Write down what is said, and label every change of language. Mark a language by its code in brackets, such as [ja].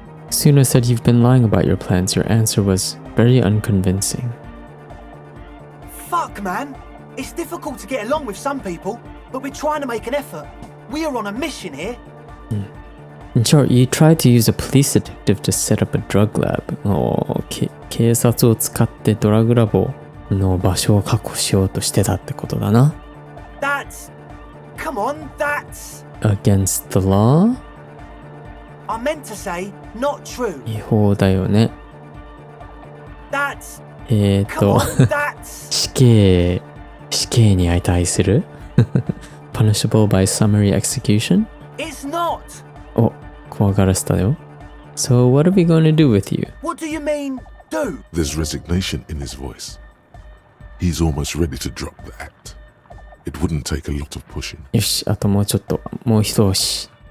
[en] Suna said you've been lying about your plans. Your answer was very unconvincing. Fuck, man. It's difficult to get along with some people, but we're trying to make an effort. We are on a mission here. In short, you tried to use a police detective to set up a drug lab. [ja] 警察を使ってドラッグラボの場所を確保しようとしてたってことだな。 [en] Come on, that's... Against the law? I meant to say, not true. [ja] 違法だよね。 [en] That's... Come on, that's... [ja] 死刑に値する [en] Punishable by summary execution? It's not! [ja] お、怖がらせたよ。 [en] So what are we going to do with you? What do you mean, do? There's resignation in his voice. He's almost ready to drop the act. It wouldn't take a lot of pushing. [ja] よし、あともうちょっと、もう一押し。